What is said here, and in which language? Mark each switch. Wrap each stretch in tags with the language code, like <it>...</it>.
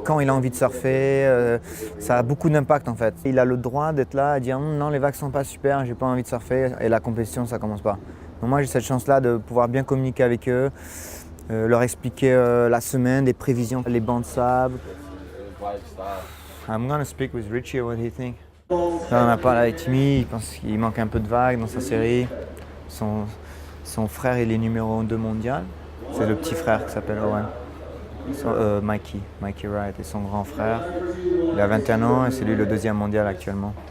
<fr>Quand il a envie de surfer, ça a beaucoup d'impact en fait. Il a le droit d'être là et dire non, les vagues sont pas super, j'ai pas envie de surfer et la compétition ça commence pas. Donc moi j'ai cette chance-là de pouvoir bien communiquer avec eux, leur expliquer la semaine, des prévisions, les bancs de sable.</fr> <en>I'm gonna speak with Richie what he think.</en> <fr>Là, on a parlé avec Timmy, il pense qu'il manque un peu de vagues dans sa série. Son frère il est numéro 2 mondial, c'est le petit frère qui s'appelle Owen. Mikey Wright et son grand frère. Il a 21 ans et c'est lui le 2e mondial actuellement.</fr>